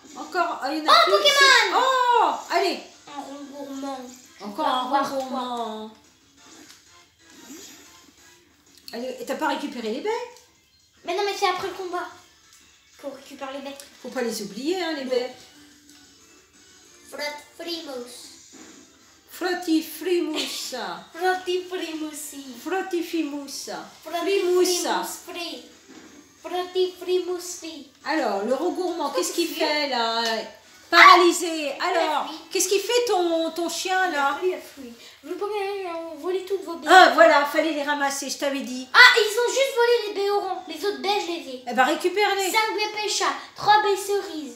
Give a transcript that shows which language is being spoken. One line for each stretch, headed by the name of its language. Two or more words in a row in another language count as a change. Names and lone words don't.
French: Encore. Ah, il y en a plus. Pokémon. Oh, allez. Un rond gourmand. Encore Va un voir rond gourmand. Allez, et t'as pas récupéré les baies? Mais non, mais c'est après le combat qu'on récupère les bêtes. Faut pas les oublier, hein, les baies. Frimos. Frotifrimoussa. Frotifrimousi. Frotifimoussa. Frimoussa. Frotifrimousi. Alors, le rond gourmand, qu'est-ce qu'il fait là? Paralysé. Alors, fui. qu'est-ce qu'il fait ton chien là? Il a fui. Le Pokémon a volé toutes vos baies. Ah, voilà, fallait les ramasser, je t'avais dit. Ah, ils ont juste volé les baies oranges. Les autres baies, je les ai. Eh ben, récupère-les. 5 baies pêcha, 3 baies cerises.